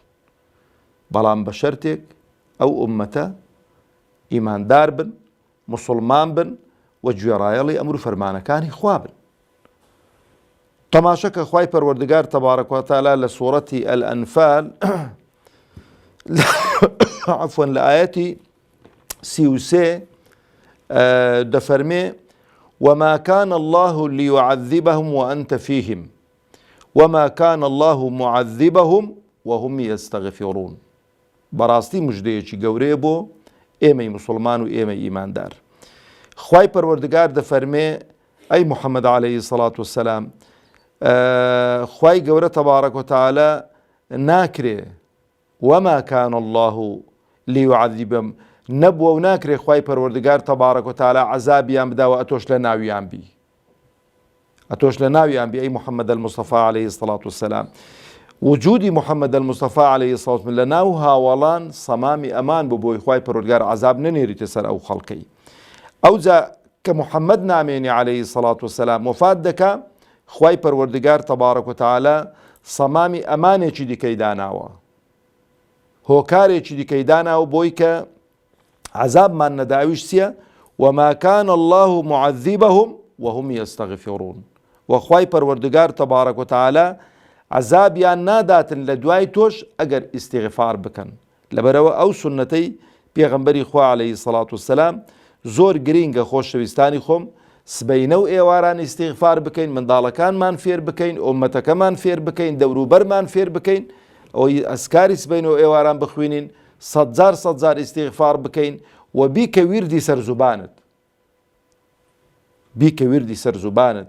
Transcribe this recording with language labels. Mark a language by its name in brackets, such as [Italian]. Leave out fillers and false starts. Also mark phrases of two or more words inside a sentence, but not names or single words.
[Central Kurdish] بەڵام بە شەرتێک ئەو ئومەتە ئیماندار بن، مسلمان بن و گوێڕایەڵی ئەمر و فەرمانەکانی خوا بن. تەماشەکە خوای پەروەردگار [Arabic] تەبارەک و تەعالا [Central Kurdish] لە سوورەتی ئەلئەنفال عفوا لە ئایەتی 33 دەفەرمێ [Arabic] وما كان الله ليعذبهم وأنت فيهم وما كان الله معذبهم وهم يستغفرون. [Central Kurdish] بەڕاستی مژدەیەکی گەورەیە بۆ ئێمەی مسلمان و ئێمەی ئیماندار. خوای پەروەردگار دەفەرمێ ئەی محەممەد [Arabic] عەلەیهی سەڵات وەسەلام، [Central Kurdish] خوای گەورە [Arabic] تەبارەک وتەعالە [Central Kurdish] ناکرێ [Arabic] وما كان الله ليعذبهم، [Central Kurdish] نەبووە و ناکرێ خوای پەروەردگار [Arabic] تەبارەک وتەعالە [Central Kurdish] عەزابیان بداوە ئەتۆش لە ناویان بی، ئەتۆش لە ناویان بی ئەی محەممەد الموستەفا [Arabic] عەلەیهی سەڵات وەسەلام. [Central Kurdish] وجودی محەممەد الموستەفا [Arabic] عەلەیهی سەڵات وەسەلام [Central Kurdish] لە ناو هاوڵان سەمامی ئەمان بوو بۆی خوای پەروەردگار عەزاب نەنێریتە سەر ئەو خەڵکەی. ئەوجا کە محەممەد نامێنی [Arabic] عەلەیهی سەڵات وەسەلام [Central Kurdish] وفات دەکا، خوای پەروەردگار [Arabic] تەبارەک وتەعالە [Central Kurdish] سەمامی ئەمانێکی دیکەی داناوە، هۆکارێکی دیکەی داناوە بۆی کە عەزابمان نەداویش چییە؟ [Arabic] وما كان الله معذبهم وهم يستغفرون. [Central Kurdish] وخوای پەروەردگار [Arabic] تەبارەک وتەعالە [Central Kurdish] عەزابیان ناداتن لە دوای تۆش ئەگەر ئیستیغفار بکەن. لەبەرەوە ئەو سونەتەی پێغەمبەری خوا [Arabic] عەلەیهی سەڵات وەسەلام [Central Kurdish] زۆر گرینگە خۆشەویستانی خۆم، سبەینە و ئێواران ئیستیغفار بکەین، منداڵەکانمان فێر بکەین، ئومەتەکەمان فێر بکەین، دەوروبەرمان فێر بکەین، ئەوەی ئەسکاری سبەینە و ئێواران بخوێنین، سەد جار ئیستیغفار بکەین و بیکە ویردی سەر زوبانت، بیکە ویردی سەر زوبانت.